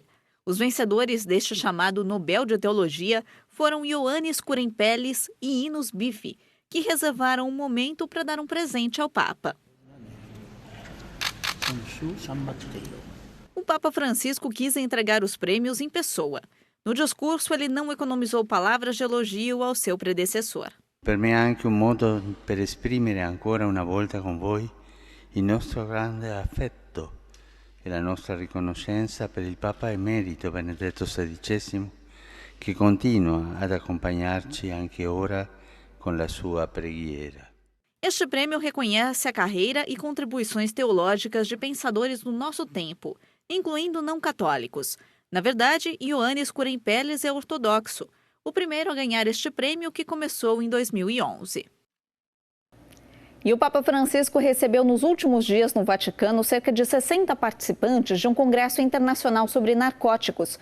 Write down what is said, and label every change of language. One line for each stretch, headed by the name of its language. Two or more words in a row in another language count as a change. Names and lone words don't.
Portuguese: Os vencedores deste chamado Nobel de Teologia foram Ioannis Kurempellis e Inos Bifi, que reservaram um momento para dar um presente ao Papa. O Papa Francisco quis entregar os prêmios em pessoa. No discurso, ele não economizou palavras de elogio ao seu predecessor.
Italian: Per me è anche un modo per esprimere ancora una volta con voi il nostro grande affetto e la nostra riconoscenza per il Papa Emerito Benedetto XVI, che continua ad acompanharci anche ora con la sua preghiera.
Portuguese: Este prêmio reconhece a carreira e contribuições teológicas de pensadores do nosso tempo, incluindo não católicos. Na verdade, Ioannis Kurempellis é ortodoxo, o primeiro a ganhar este prêmio, que começou em 2011. E o Papa Francisco recebeu nos últimos dias no Vaticano cerca de 60 participantes de um congresso internacional sobre narcóticos.